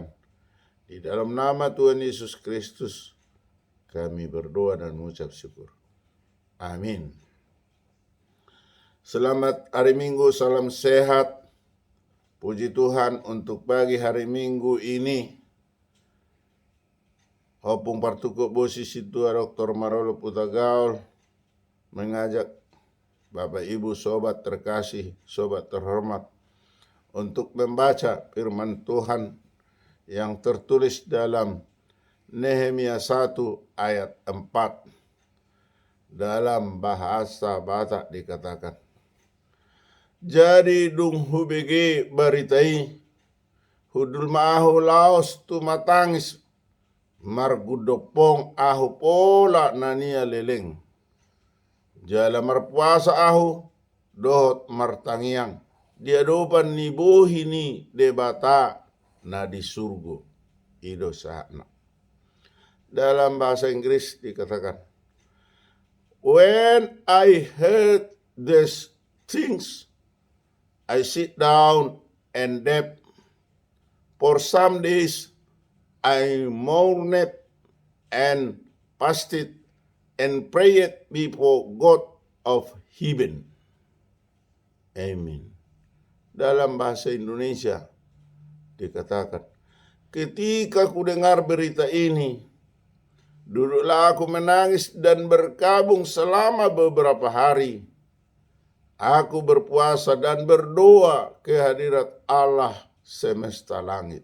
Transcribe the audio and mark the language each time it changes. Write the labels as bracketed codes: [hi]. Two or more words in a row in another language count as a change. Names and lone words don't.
[id] Di dalam nama Tuhan Yesus Kristus kami berdoa dan mengucap syukur. Amin. Selamat hari Minggu, salam sehat. Puji Tuhan untuk pagi hari Minggu ini. [bts] Hopung partukuk bosi situa Dr. [id] Marolo Putagaul mengajak Bapak Ibu sobat terkasih, sobat terhormat untuk membaca firman Tuhan yang tertulis dalam Nehemia 1 ayat 4. Dalam bahasa Batak dikatakan, [bbc] jadi dung hubege baritai, hudul maahu laos tu matangis, margudopong ahu pola nania leleng. Jala marpuasa ahu dohot martangiang. Dia dopan ni bohi ni debata na di surgo. Ido sahna. [id] Dalam bahasa Inggris dikatakan, [en] when I heard these things, I sit down and wept. For some days I mourned and fasted and prayed before God of heaven. Amen. [id] Dalam bahasa Indonesia dikatakan, ketika ku dengar berita ini, duduklah aku menangis dan berkabung selama beberapa hari. Aku berpuasa dan berdoa ke hadirat Allah semesta langit.